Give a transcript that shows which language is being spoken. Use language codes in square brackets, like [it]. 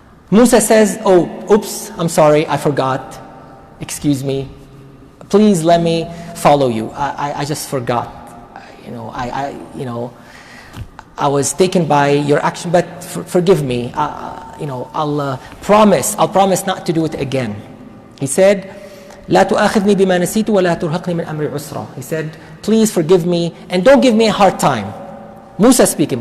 [en] Musa says, oh, oops, I'm sorry, I forgot. Excuse me. Please let me follow you. I just forgot. I was taken by your action, but forgive me. I'll promise not to do it again. He said, [ar] لا تؤاخذني بما نسيت ولا ترهقني من أمري عسرا. [en] He said, please forgive me and don't give me a hard time. Musa speaking.